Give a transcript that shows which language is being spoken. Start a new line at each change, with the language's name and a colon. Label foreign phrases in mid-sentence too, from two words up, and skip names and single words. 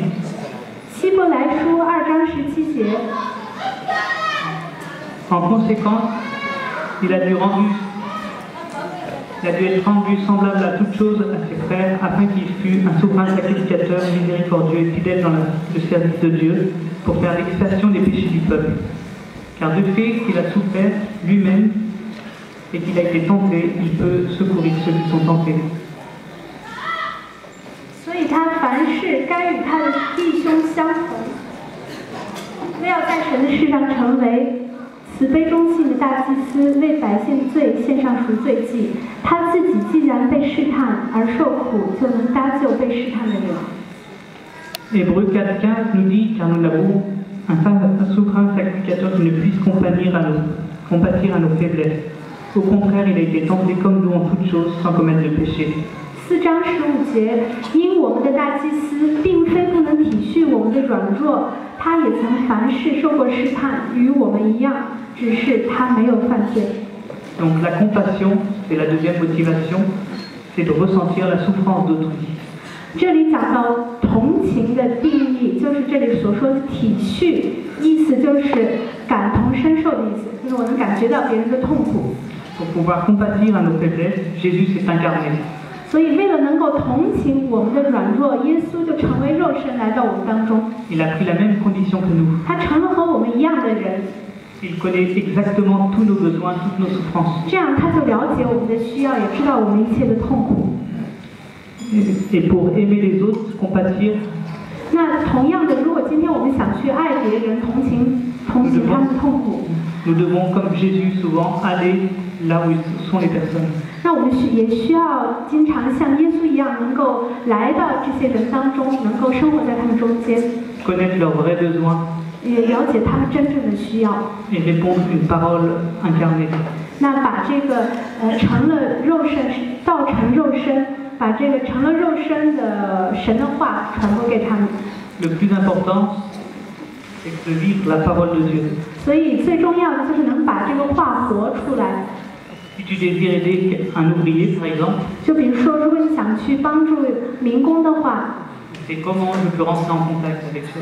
Chinese: 希伯来书2章17节，
French: en conséquence, il a dû être rendu semblable à toute chose à ses frères, afin qu'il fût un souverain sacrificateur, miséricordieux et fidèle dans le service de Dieu, pour faire l'expiation des péchés du peuple. Car de fait qu'il a souffert lui-même et qu'il a été tenté, il peut secourir ceux qui sont tentés.
Chinese: 所以他凡事该与他的弟兄相同，为要在神的世上成为慈悲忠信的大祭司，为百姓罪献上赎罪祭。他自己既然被试探而受苦，就能搭救被试探的人。
French: Hébreux 4:15 nous dit car nous n'avons un souverain sacrificateur qui ne puisse compatir à nos faiblesses. Au contraire, il a été tenté comme nous en toutes choses, sans commettre de péché.
Chinese: 4 章15节，因我们的大祭司并非不能体恤我们的软弱，他也曾凡事受过试探，与我们一样，只是他没有犯罪。
French: Donc la compassion, c'est la deuxième motivation, c'est de ressentir la souffrance d'autrui.
Chinese: 这里讲到同情的定义，就是这里所说的体恤，意思就是感同身受的意思，就是我能感觉到别人的痛苦。
French: Pour pouvoir compatir à nos faiblesses, Jésus s'est incarné.
Chinese: 所以，为了能够同情我们的软弱，耶稣就成为肉身来到我们当中。
French: Il a pris la même condition que nous.
Chinese: 他成了和我们一样的人，
French: Il connaît exactement tous nos besoins, toutes nos souffrances.
Chinese: 这样他就了解我们的需要，也知道我们一切的痛苦。
French: Et pour aimer les autres, compatir,
Chinese: 那同样的，如果今天我们想去爱别人，同情他们的痛苦，
French: nous devons, comme Jésus, souvent aller là où sont les personnes.
Chinese: 那我们也需要经常像耶稣一样，能够来到这些人当中，能够生活在他们中间，
French: Connaître leurs vrais besoins
Chinese: 也了解他们真正的需要。
French: et répondre une parole incarnée.
Chinese: 那把这个成了肉身，道成肉身，把这个成了肉身的神的话传播给他们。
French: Le plus important, c'est de vivre la parole de Dieu.
Chinese: 所以最重要的就是能把这个话活出来。
French: Si tu désires aider un ouvrier, par exemple,
Chinese: 就比如说，如果你想去帮助民工的话，
French: c'est comment je peux rentrer en contact avec eux.